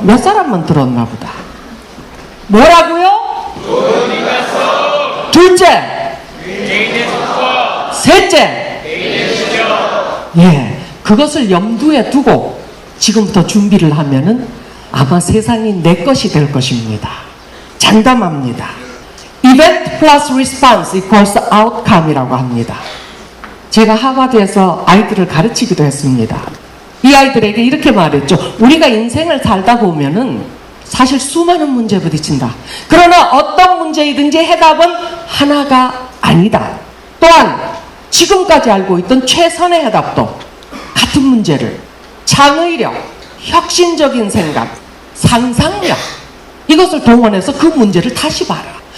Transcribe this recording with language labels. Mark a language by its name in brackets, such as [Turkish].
[Korean] 몇 사람만 들었나 보다. 뭐라고요? 좋은 인간성. 둘째, 개인의 성과. 셋째, 개인의 실력. 예, 그것을 염두에 두고 지금부터 준비를 하면은 아마 세상이 내 것이 될 것입니다. 장담합니다. [English] Event plus response equals outcome [Korean] 이라고 합니다. 제가 하버드에서 아이들을 가르치기도 했습니다. 이 아이들에게 이렇게 말했죠. 우리가 인생을 살다 보면은 사실 수많은 문제에 부딪힌다. 그러나 어떤 문제이든지 해답은 하나가 아니다. 또한 지금까지 알고 있던 최선의 해답도 같은 문제를 창의력, 혁신적인 생각, 상상력 이것을 동원해서 그 문제를 다시 봐라.